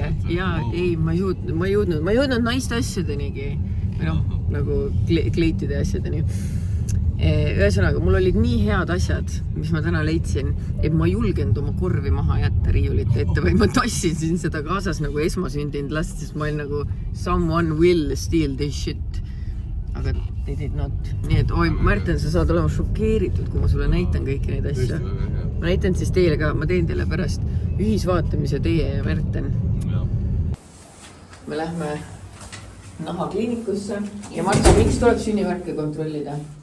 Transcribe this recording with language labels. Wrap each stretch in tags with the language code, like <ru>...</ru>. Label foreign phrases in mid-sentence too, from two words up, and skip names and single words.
<et>Ja ei, ma ei jõudnud naiste asjadenigi. Või noh, nagu kleitide asjadeni. Ühesõnaga, mul olid nii head asjad, mis ma täna leidsin, et ma julgenud oma korvi maha jätta riiulite ette, vaid ma tassisin seda kaasas nagu esmasündinud last, sest ma olin nagu</et> <en>someone will steal this shit. Aga they did not.</en> <et>Nii et, oi, Märten, sa saad olema šokeeritud, kui ma sulle näitan kõiki neid asju. Ma näitan siis teile ka, ma teen teile pärast ühisvaatamise teie ja Märten. Me lähme nahakliinikusse ja Marta, miks tuleb sünnivärke kontrollida?</et>